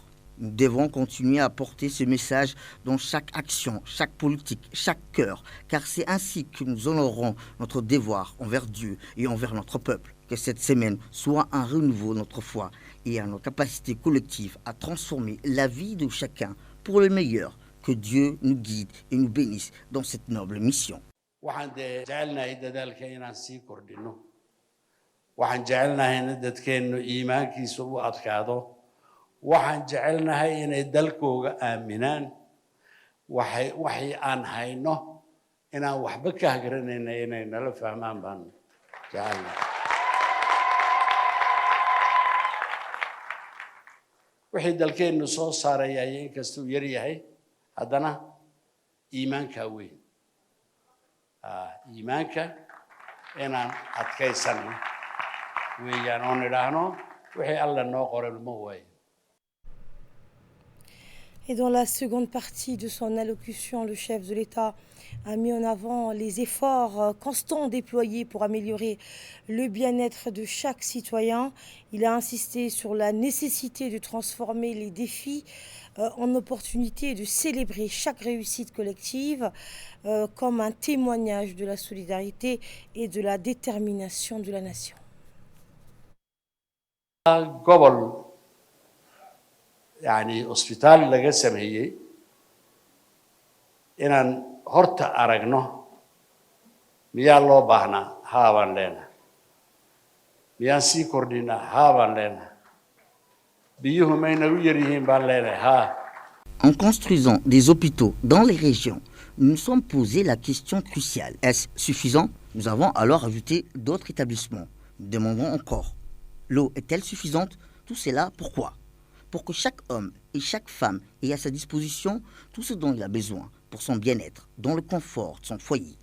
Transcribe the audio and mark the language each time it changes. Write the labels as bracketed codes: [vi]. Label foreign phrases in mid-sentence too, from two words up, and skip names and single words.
[fr] Nous devons continuer à porter ce message dans chaque action, chaque politique, chaque cœur, car c'est ainsi que nous honorerons notre devoir envers Dieu et envers notre peuple. Que cette semaine soit un renouveau de notre foi et à nos capacités collectives à transformer la vie de chacun pour le meilleur. Que Dieu nous guide et nous bénisse dans cette noble mission. [so] Waxaan jecelnahay dadaalka inaan sii kordhino. Waxaan jecelnahay in dadkeennu iimaankiisu u adkaado. Waxaan jecelnahay inay dalkooga aaminaan. Waxay aan hayno inaan waxba ka hagranayna inay nala fahmaan baan jecelnahay. Wixii dalkeennu soo saaraya inkastuu yar yahay haddana iimaanka weyn. Iimaanka inaan adkaysano weeyaan oon idhaahno wixii alla noo qoray ma waayo. [fr] Et dans la seconde partie de son allocution, le chef de l'État a mis en avant les efforts constants déployés pour améliorer le bien-être de chaque citoyen. Il a insisté sur la nécessité de transformer les défis en opportunités et de célébrer chaque réussite collective comme un témoignage de la solidarité et de la détermination de la nation. [so] Gobol يعني hospital laga sameeyay inaan horta aragno miyaa loo baahnaa haabaan leenahay miyaan sii kordhinaa haabaan leenahay biyuhu may nagu yar yihiin baan leenahay haa. [fr] En construisant des hôpitaux dans les régions, nous nous sommes posé la question cruciale. Est-ce suffisant? Nous avons alors ajouté d'autres établissements. Nous demandons encore. L'eau est-elle suffisante? Tout cela, pourquoi? Pour que chaque homme et chaque femme ait à sa disposition tout ce dont il a besoin pour son bien-être, dans le confort de son foyer.